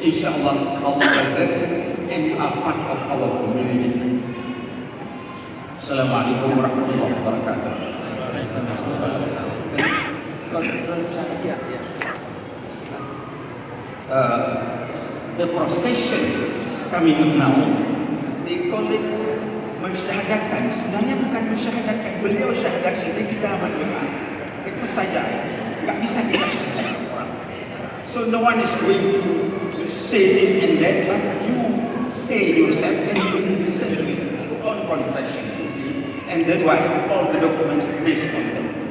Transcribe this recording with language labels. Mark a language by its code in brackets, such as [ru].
[en] Inshallah, Allah will bless you and you are part of our community. [ar] Assalamualaikum warahmatullahi wabarakatuh. [en] the procession is coming up now. They call it mensyahadatkan. [id] Sebenarnya bukan mensyahadatkan. Beliau syahadat sendiri, kita beriman. Itu saja. Tidak bisa kita syahadatkan orang. [en] So no one is going to say this and that, but you say yourself and you listen to it. Your own confession simply. And then why? All the documents based on them.